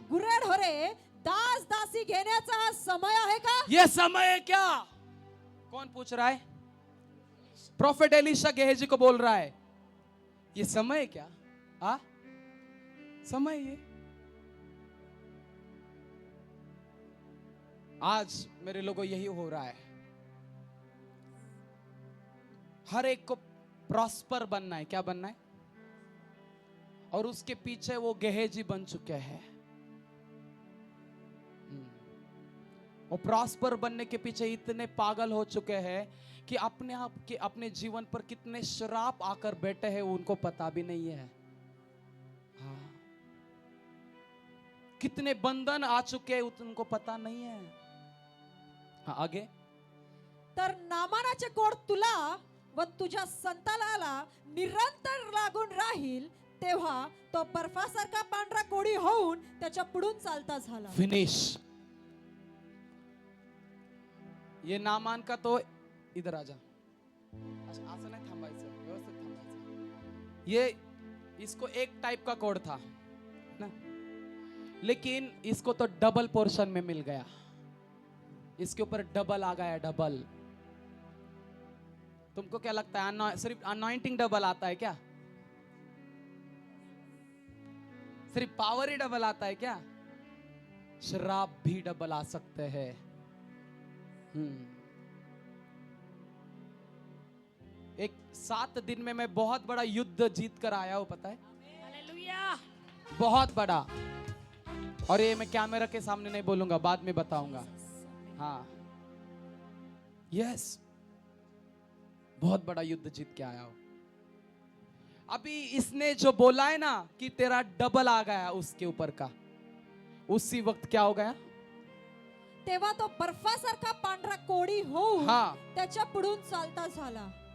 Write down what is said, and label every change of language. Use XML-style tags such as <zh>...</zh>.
<mr>गुरेढोरे, दास दासी घेण्याचा हा समय आहे का?</mr> <hi>ये समय है क्या? कौन पूछ रहा है? प्रॉफिट एलिशा गेहजी को बोल रहा है, ये समय है क्या? आ? समय ये आज मेरे लोगों यही हो रहा है। हर एक को प्रॉस्पर बनना है। क्या बनना है? और उसके पीछे वो गेहजी बन चुके हैं। वो प्रॉस्पर बनने के पीछे इतने पागल हो चुके हैं कि अपने आप के अपने जीवन पर कितने श्राप आकर बैठे हैं उनको पता भी नहीं है। हाँ। कितने बंधन आ चुके हैं उनको पता नहीं है। हाँ, आगे।</hi> <mr>तर नामानाचे कोड तुला व तुझ्या संतानाला निरंतर लागून राहील, तेव्हा तो बर्फासारखा पांढरा कोडी होऊन त्याच्या पुढून चालता झाला.</mr> <en>Finish.</en> <hi>ये नामान का तो इधर आजा,</hi> <mr>असं नाही थांबायचं, व्यवस्थित थांबायचं।</mr> <hi>ये इसको एक टाइप का कोड था ना, लेकिन इसको तो डबल पोर्शन में मिल गया। इसके ऊपर डबल आ गया, डबल। तुमको क्या लगता है सिर्फ अनॉइंटिंग डबल आता है क्या? सिर्फ पावर ही डबल आता है क्या? शराब भी डबल आ सकते हैं। एक 7 दिन में मैं बहुत बड़ा युद्ध जीत कर आया हूं, पता है? हालेलुया। बहुत बड़ा। और ये मैं कैमरा के सामने नहीं बोलूंगा, बाद में बताऊंगा। हाँ, यस, बहुत बड़ा युद्ध जीत के आया हूं। अभी इसने जो बोला है ना कि तेरा डबल आ गया उसके ऊपर का, उसी वक्त क्या हो गया?</hi> <mr>तेव्हा तो बर्फासारखा पांढरा कोडी होऊन</mr> <hi>हाँ,</hi> <mr>त्याच्या पुढून चालता झाला.</mr>